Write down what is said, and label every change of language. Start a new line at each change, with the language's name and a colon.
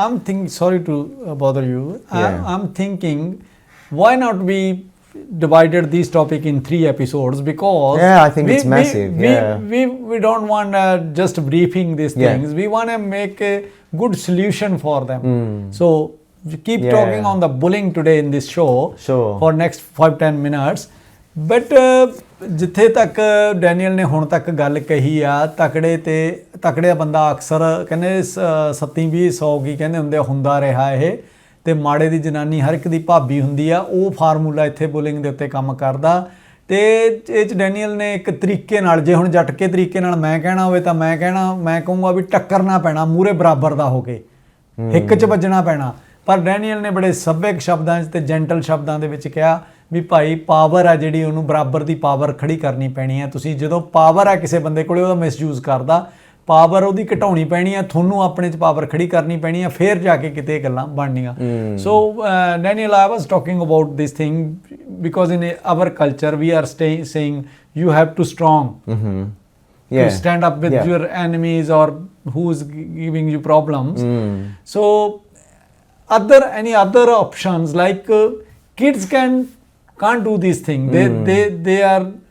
English: I'm thinking, sorry to bother you. I'm thinking, why not we divided this topic in 3 episodes? Because I think it's massive. We don't want just briefing these things. We want to make a good solution for them. So we keep talking on the bullying today in this show for next 5-10 minutes.
Punjabi: But ਜਿੱਥੇ ਤੱਕ Daniel ਨੇ ਹੁਣ ਤੱਕ ਗੱਲ ਕਹੀ ਆ, ਤਕੜੇ ਬੰਦਾ ਅਕਸਰ ਕਹਿੰਦੇ 27-20 ਕੀ ਕਹਿੰਦੇ ਹੁੰਦੇ ਹੁੰਦਾ ਰਿਹਾ ਇਹ, ਤੇ ਮਾੜੇ ਦੀ ਜਨਾਨੀ ਹਰ ਇੱਕ ਦੀ ਭਾਬੀ ਹੁੰਦੀ ਆ। ਉਹ ਫਾਰਮੂਲਾ ਇੱਥੇ ਬੁਲਿੰਗ ਦੇ ਉੱਤੇ ਕੰਮ ਕਰਦਾ ਤੇ ਇਹ 'ਚ ਡੈਨੀਅਲ ਨੇ ਇੱਕ ਤਰੀਕੇ ਨਾਲ, ਜੇ ਹੁਣ ਝਟਕੇ ਤਰੀਕੇ ਨਾਲ ਮੈਂ ਕਹਿਣਾ ਹੋਵੇ ਤਾਂ ਮੈਂ ਕਹੂੰਗਾ ਵੀ ਟੱਕਰਨਾ ਪੈਣਾ, ਮੂਹਰੇ ਬਰਾਬਰ ਦਾ ਹੋ ਕੇ ਹਿੱਕ 'ਚ ਵੱਜਣਾ ਪੈਣਾ। ਪਰ ਡੈਨੀਅਲ ਨੇ ਬੜੇ ਸੱਭਿਅਕ ਸ਼ਬਦਾਂ 'ਚ ਤੇ ਜੈਂਟਲ ਸ਼ਬਦਾਂ ਦੇ ਵਿੱਚ ਕਿਹਾ ਵੀ ਭਾਈ ਪਾਵਰ ਆ ਜਿਹੜੀ ਉਹਨੂੰ ਬਰਾਬਰ ਦੀ ਪਾਵਰ ਖੜੀ ਕਰਨੀ ਪੈਣੀ ਹੈ। ਤੁਸੀਂ ਜਦੋਂ ਪਾਵਰ ਆ ਕਿਸੇ ਬੰਦੇ ਕੋਲੇ ਉਹਦਾ ਮਿਸਯੂਜ਼ ਕਰਦਾ, ਪਾਵਰ ਉਹਦੀ ਘਟਾਉਣੀ ਪੈਣੀ ਆ, ਤੁਹਾਨੂੰ ਆਪਣੇ 'ਚ ਪਾਵਰ ਖੜੀ ਕਰਨੀ ਪੈਣੀ ਆ, ਫਿਰ ਜਾ ਕੇ ਕਿਤੇ ਗੱਲਾਂ ਬਣਨੀਆਂ।
English: So Daniel, I was talking about this thing because in our culture we are saying you have to strong to stand up with your enemies or who's giving you problems. So any other options like kids can't do this thing. They are